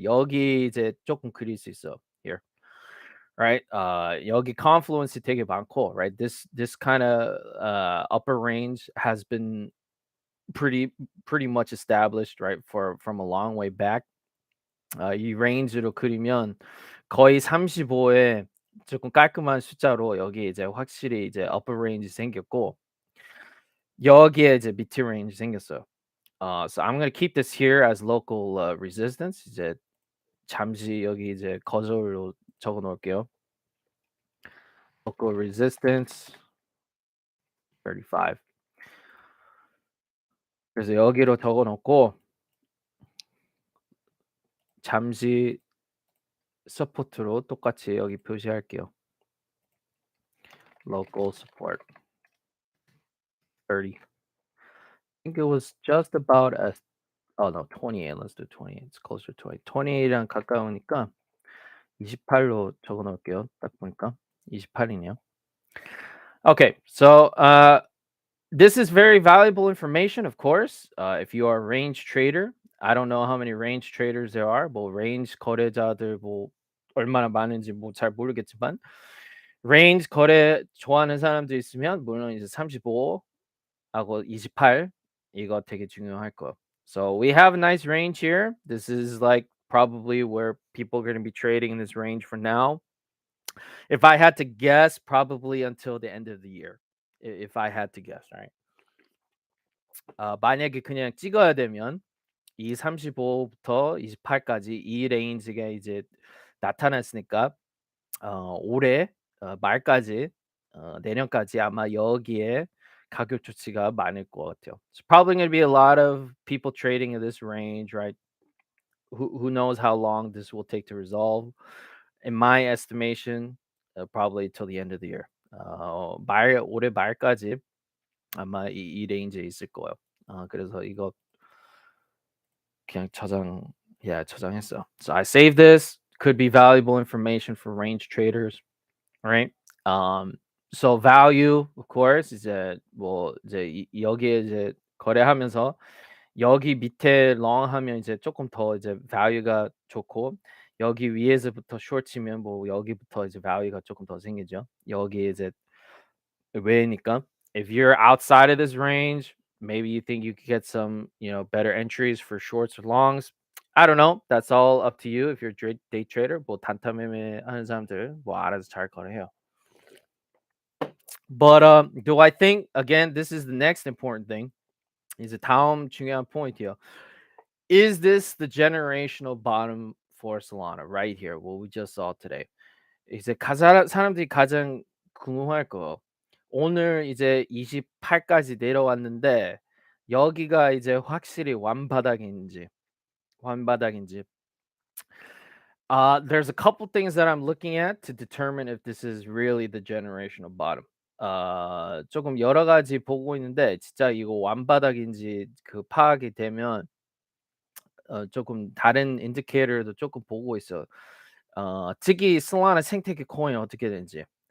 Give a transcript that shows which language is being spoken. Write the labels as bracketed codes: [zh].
[ko] 여기 이제 조금 그릴 수 있어. [en] Here. Right? [ko] 여기 confluence 되게 많고, [en] right? This kind of upper range has been pretty much established, right? For from a long way back. [ko] 이 range로 그리면 거의 35에 조금 깔끔한 숫자로 여기 이제 확실히 이제 upper range 생겼고 여기에 이제 mid range 생겼어요. [en] So I'm gonna keep this here as local resistance. [ko] 이제 잠시 여기 이제 거절로 적어 놓을게요. [en] Local resistance 35. [ko] 그래서 여기로 적어 놓고 잠시 서포트로 똑같이 여기 표시할게요. [en] Local support 30. I think it was just about as oh no 28. Let's do 28. It's closer to 20. [ko] 28이랑 가까우니까 28로 적어 놓을게요. 딱 보니까 28이네요. [en] Okay, so this is very valuable information, of course. If you are a range trader, I don't know how many range traders there are. [ko] 뭐 range 거래자들 뭐 얼마나 많은지 뭐 잘 모르겠지만 range 거래 좋아하는 사람도 있으면 물론 이제 35하고 28 이거 되게 중요할 거. [en] So we have a nice range here. This is like probably where people are going to be trading in this range for now. If I had to guess, probably until the end of the year. If I had to guess, right? [ko] 만약에 그냥 찍어야 되면 이 35부터 28까지 이 레인지가 이제 나타났으니까 올해 말까지 내년까지 아마 여기에 가격 조치가 많을 것 같아요. [en] It's probably going to be a lot of people trading in this range, right? Who knows how long this will take to resolve? In my estimation, probably till the end of the year. [ko] 올해 말까지 아마 이 레인지에 있을 거예요. 그래서 이거 그냥 저장했어. [en] So I save this. Could be valuable information for range traders, right? So value, of course, [ko] 이제 뭐 이제 여기에 이제 거래하면서 여기 밑에 long 하면 이제 조금 더 이제 value가 좋고 여기 위에서부터 short 치면 뭐 여기부터 이제 value가 조금 더 생기죠. 여기 이제 외니까 [en] if you're outside of this range, maybe you think you could get some, better entries for shorts or longs. I don't know. That's all up to you. If you're a day trader, [ko] 뭐 단타 매매 하는 사람들 뭐 알아서 잘 거래해요. [en] But do I think again? This is the next important thing. [ko] 이제 다음 중요한 포인트요. [en] Is this the generational bottom for Solana right here? What we just saw today. [ko] 이제 사람들이 가장 궁금할 거. 오늘 이제 28까지 내려왔는데 여기가 이제 확실히 완바닥인지. [en] There's a couple things that I'm looking at to determine if this is really the generational bottom. [ko] 조금 여러 가지 보고 있는데 진짜 이거 완바닥인지 그 파악이 되면 조금 다른 인디케이터도 조금 보고 있어요. 특히 Solana 생태계 코인 어떻게 되는지.